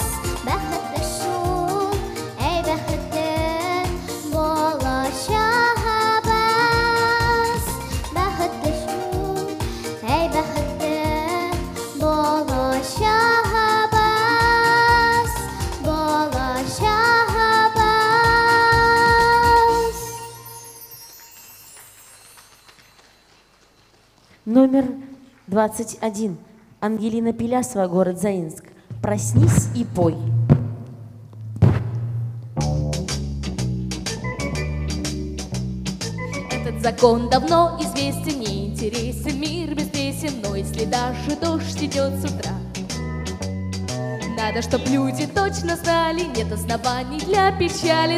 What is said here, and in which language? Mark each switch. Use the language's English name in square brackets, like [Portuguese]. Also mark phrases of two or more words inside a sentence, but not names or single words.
[Tatar] Бәхетле шул, әй бәхетле балачагыбыз. Бәхетле шул, әй бәхетле балачагыбыз. Балачагыбыз. [Russian] Номер 21. Ангелина Пелясова, город Заинск. «Проснись и пой». Этот закон давно известен, не интересен мир без песен, но если даже дождь идет с утра, надо, чтоб люди точно знали, нет оснований для печали.